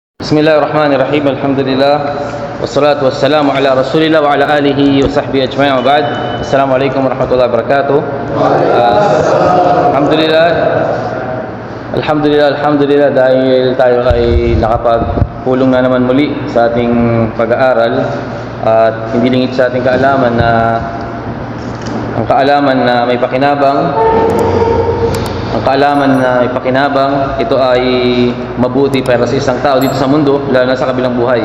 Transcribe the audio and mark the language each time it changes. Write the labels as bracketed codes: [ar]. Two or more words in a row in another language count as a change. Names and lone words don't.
[ar] Bismillahirrahmanirrahim. Alhamdulillah. والصلاة والسلام على رسول الله وعلى آله وصحبه أجمعين وبعد. السلام عليكم ورحمة الله وبركاته. [tl] Alhamdulillah dahil tayo ay nakapagpulong na naman muli sa ating pag-aaral at hindi lingid sa ating kaalaman na ang kaalaman na may pakinabang. Ang kaalaman na ipakinabang, ito ay mabuti para sa isang tao dito sa mundo, lalo na sa kabilang buhay.